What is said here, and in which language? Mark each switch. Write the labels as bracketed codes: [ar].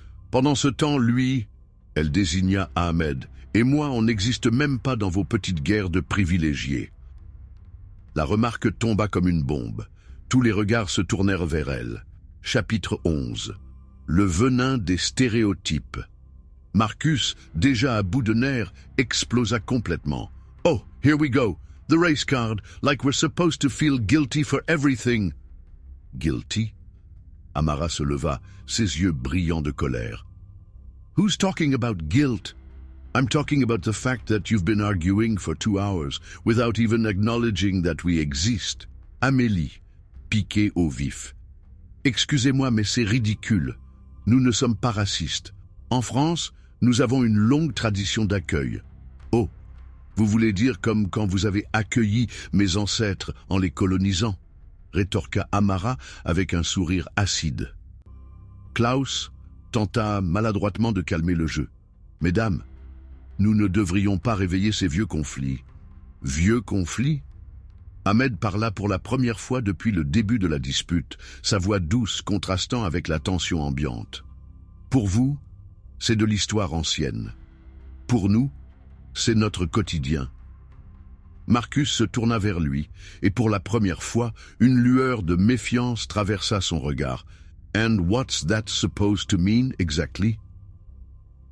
[fr] Pendant ce temps, lui, elle désigna Ahmed, et moi, on n'existe même pas dans vos petites guerres de privilégiés. » La remarque tomba comme une bombe. Tous les regards se tournèrent vers elle. Chapitre 11. Le venin des stéréotypes. Marcus, déjà à bout de nerfs, explosa complètement. [en] « Oh, here we go. The race card, like we're supposed to feel guilty for everything. » « Guilty ?» [fr] Amara se leva, ses yeux brillants de colère. [en] « Who's talking about guilt? I'm talking about the fact that you've been arguing for 2 hours without even acknowledging that we exist. » [fr] Amélie, piquée au vif. Excusez-moi, mais c'est ridicule. Nous ne sommes pas racistes. En France, nous avons une longue tradition d'accueil. Oh, vous voulez dire comme quand vous avez accueilli mes ancêtres en les colonisant, rétorqua Amara avec un sourire acide. Klaus tenta maladroitement de calmer le jeu. Mesdames, nous ne devrions pas réveiller ces vieux conflits. Vieux conflits? Ahmed parla pour la première fois depuis le début de la dispute, sa voix douce contrastant avec la tension ambiante. Pour vous, c'est de l'histoire ancienne. Pour nous, c'est notre quotidien. Marcus se tourna vers lui, et pour la première fois, une lueur de méfiance traversa son regard. [en] « And what's that supposed to mean exactly ?»